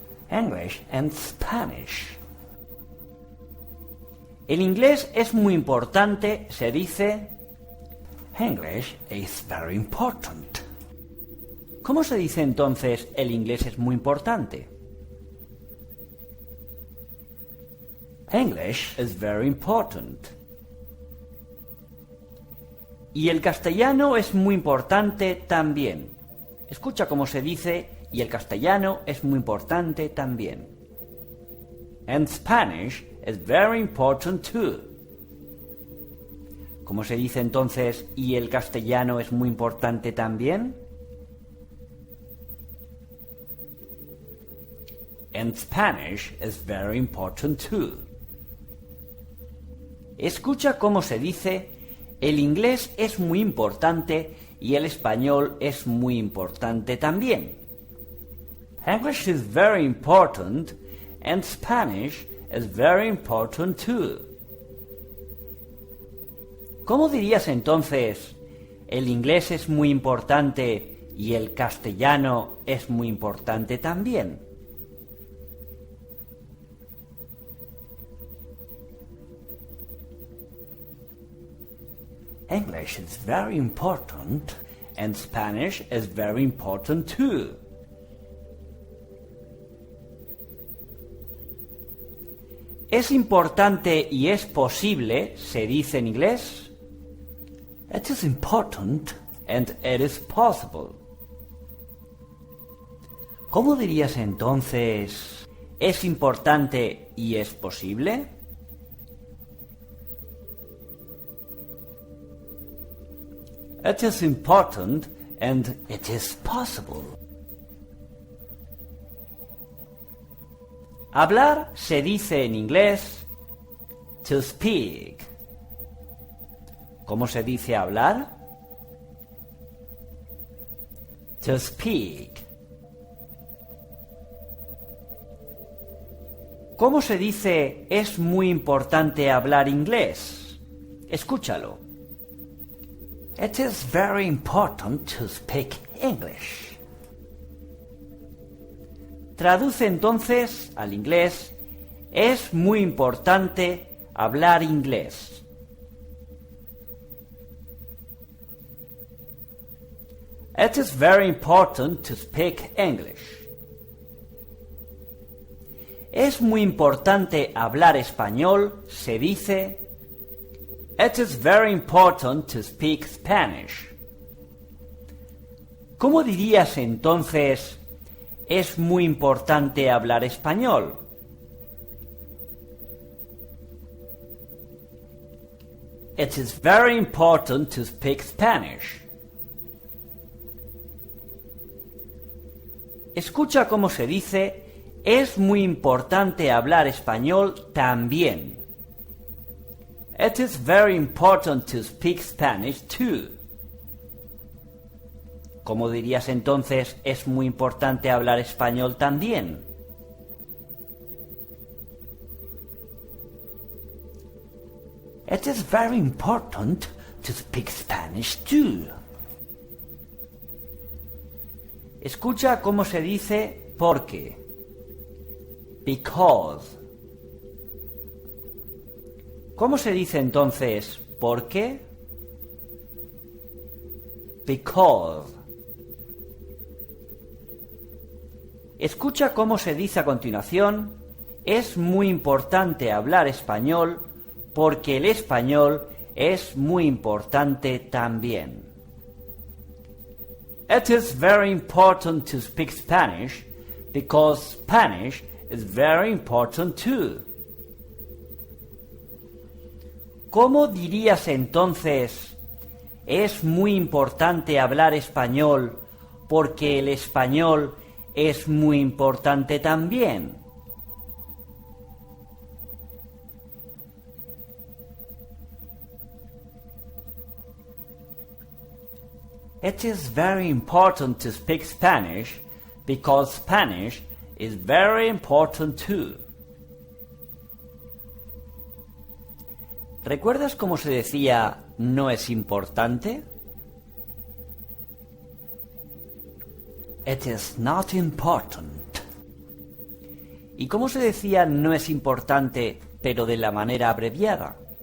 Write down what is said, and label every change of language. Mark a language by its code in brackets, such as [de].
[en] English and Spanish. [es] El inglés es muy importante, se dice [en] English is very important. [es] ¿Cómo se dice entonces el inglés es muy importante? [en] English is very important. [es] Y el castellano es muy importante también. Escucha cómo se dice y el castellano es muy importante también. [en] And Spanish is very important too. [es] ¿Cómo se dice entonces y el castellano es muy importante también? [en] And Spanish is very important too. [es] Escucha cómo se dice el inglés es muy importante y el español es muy importante también. [en] English is very important and Spanish is very important too. [es] ¿Cómo dirías entonces el inglés es muy importante y el castellano es muy importante también? [en] English is very important and Spanish is very important too. [es] ¿Es importante y es posible, se dice en inglés? [en] It is important and it is possible. [es] ¿Cómo dirías entonces, es importante y es posible? [en] It is important and it is possible. [es] Hablar se dice en inglés [en] to speak. [es] ¿Cómo se dice hablar? [en] To speak. [es] ¿Cómo se dice es muy importante hablar inglés? Escúchalo. [en] It is very important to speak English. [es] Traduce entonces al inglés, es muy importante hablar inglés. [en] It is very important to speak English. [es] Es muy importante hablar español, se dice [en] It is very important to speak Spanish. [es] ¿Cómo dirías entonces es muy importante hablar español? [en] It is very important to speak Spanish. [es] Escucha cómo se dice es muy importante hablar español también. [en] It is very important to speak Spanish too. [es] ¿Cómo dirías entonces es muy importante hablar español también? [en] It is very important to speak Spanish too. [es] Escucha cómo se dice porque. [en] Because. [es] ¿Cómo se dice entonces por qué? [en] Because. [es] Escucha cómo se dice a continuación, es muy importante hablar español porque el español es muy importante también. [en] It is very important to speak Spanish because Spanish is very important too. [es] ¿Cómo dirías entonces, es muy importante hablar español porque el español es muy importante también? [en] It is very important to speak Spanish because Spanish is very important too. [es] ¿Recuerdas cómo se decía no es importante? [en] It is not important. [es] ¿Y cómo se decía no es importante, pero de la manera abreviada?